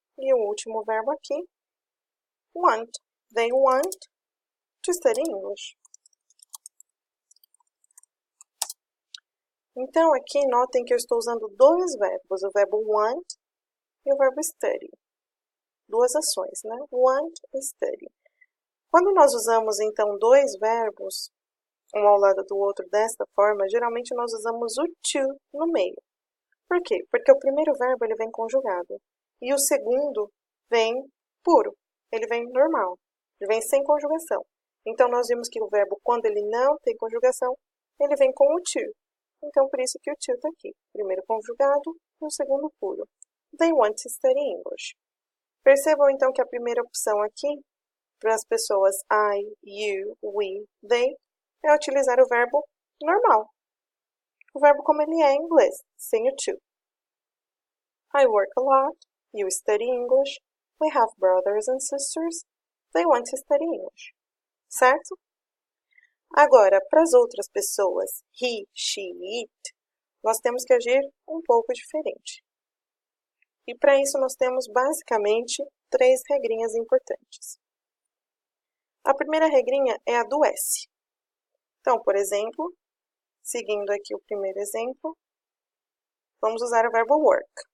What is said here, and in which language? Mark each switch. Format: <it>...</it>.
<pt>E o último verbo aqui, want.</pt> <en>They want to study English.</en> <pt>Então, aqui notem que eu estou usando dois verbos, o verbo want e o verbo study. Duas ações, né? Want e study. Quando nós usamos, então, dois verbos, um ao lado do outro desta forma, geralmente nós usamos o to no meio. Por quê? Porque o primeiro verbo ele vem conjugado e o segundo vem puro, ele vem normal, ele vem sem conjugação. Então, nós vimos que o verbo, quando ele não tem conjugação, ele vem com o to. Então, por isso que o to está aqui. Primeiro conjugado e o segundo puro.</pt> <en>They want to study English.</en> <pt>Percebam, então, que a primeira opção aqui, para as pessoas I, you, we, they, é utilizar o verbo normal. O verbo como ele é em inglês, sem o to.</pt> <en>I work a lot. You study English. We have brothers and sisters. They want to study English.</en> <pt>Certo? Agora, para as outras pessoas, he, she, it, nós temos que agir um pouco diferente. E para isso nós temos basicamente 3 regrinhas importantes. A primeira regrinha é a do S. Então, por exemplo, seguindo aqui o primeiro exemplo, vamos usar o verbo work.</pt>